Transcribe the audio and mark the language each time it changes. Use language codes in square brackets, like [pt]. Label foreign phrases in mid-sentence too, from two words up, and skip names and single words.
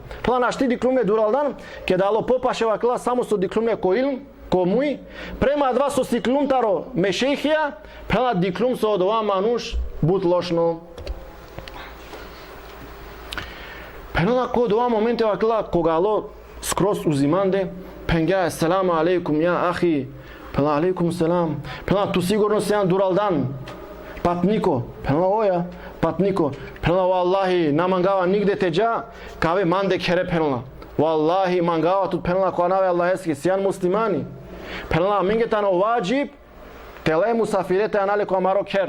[rom] Пенала нашти диклуме дуралдан, ке дало попашева кла само со диклуме ко илм, ко муи, према два со стиклилум таро мешејхија, пенала диклум со одова мануш бут лошно. Пенала ко дова моменте вакла когало скроз узиманде, пенга [ar] السلام عليكم يا أخي, [rom] пенала [ar] عليكم السلام, [rom] пенала ту сигурно сејан дуралдан, патнико, пенала оја, патнико, пенала валлахи на мангава нигде теџа, каве манде кере пенала. Валлахи мангава тут пенала коанаве аллахески сејан муслимани. Пенала мингетано ваџиб, теле мусафирете анале коамаро кер.